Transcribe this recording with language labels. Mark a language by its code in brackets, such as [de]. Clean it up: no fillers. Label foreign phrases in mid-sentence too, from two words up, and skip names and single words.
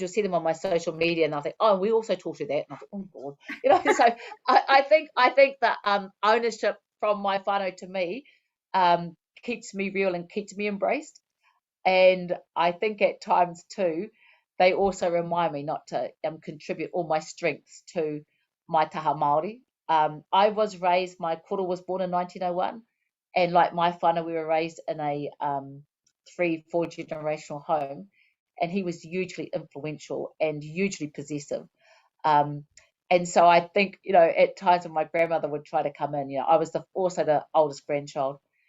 [en] you'll see them on my social media, and I think, oh, we also taught you that, and I think, oh God, so I think that ownership from my whānau to me keeps me real and keeps me embraced, and I think at times too, they also remind me not to contribute all my strengths to my [mi] taha Māori. [en] I was raised, my koro was born in 1901, and like my whānau, we were raised in a 3-4 generational home, and he was hugely influential and hugely possessive. And so I think, at times when my grandmother would try to come in, I was also the oldest grandchild.